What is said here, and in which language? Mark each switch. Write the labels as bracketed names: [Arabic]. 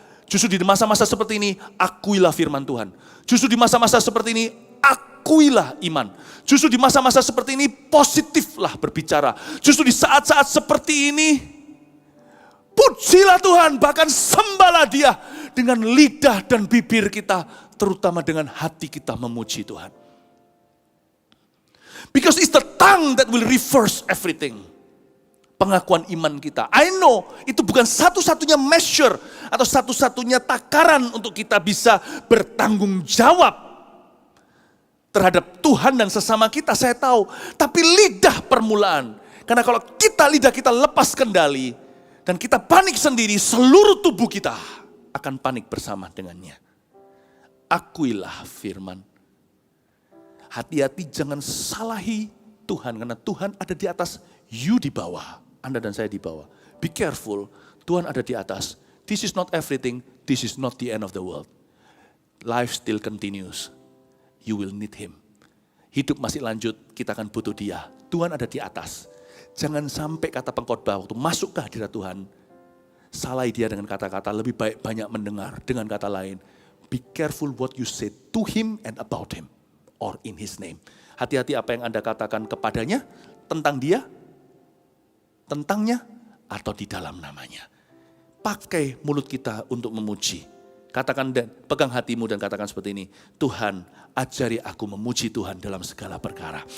[Indonesian] Justru di masa-masa seperti ini, akuilah firman Tuhan. Justru di masa-masa seperti ini, akuilah iman. Justru di masa-masa seperti ini, positiflah berbicara. Justru di saat-saat seperti ini, pujilah Tuhan, bahkan sembahlah Dia dengan lidah dan bibir kita, terutama dengan hati kita memuji Tuhan. [English] Because it's the tongue that will reverse everything. [Indonesian] Pengakuan iman kita. [English] I know [Indonesian] itu bukan satu-satunya measure atau satu-satunya takaran untuk kita bisa bertanggung jawab terhadap Tuhan dan sesama kita, saya tahu. Tapi lidah permulaan. Karena kalau lidah kita lepas kendali, dan kita panik sendiri, seluruh tubuh kita akan panik bersama dengannya. Akuilah firman. Hati-hati jangan salahi Tuhan, karena Tuhan ada di atas, [English] you [Indonesian] di bawah. Anda dan saya di bawah. [English] Be careful, [Indonesian] Tuhan ada di atas. [English] This is not everything, this is not the end of the world. Life still continues. You will need Him. [Indonesian] Hidup masih lanjut, kita akan butuh Dia. Tuhan ada di atas. Jangan sampai kata pengkhotbah waktu masuk ke hadirat Tuhan, Salai dia dengan kata-kata, lebih baik banyak mendengar. Dengan kata lain, [English] be careful what you say to him and about him, or in his name. [Indonesian] Hati-hati apa yang Anda katakan kepadanya, tentang dia, tentangnya, atau di dalam namanya. Pakai mulut kita untuk memuji. Katakan dan pegang hatimu dan katakan seperti ini. Tuhan, ajari aku memuji Tuhan dalam segala perkara.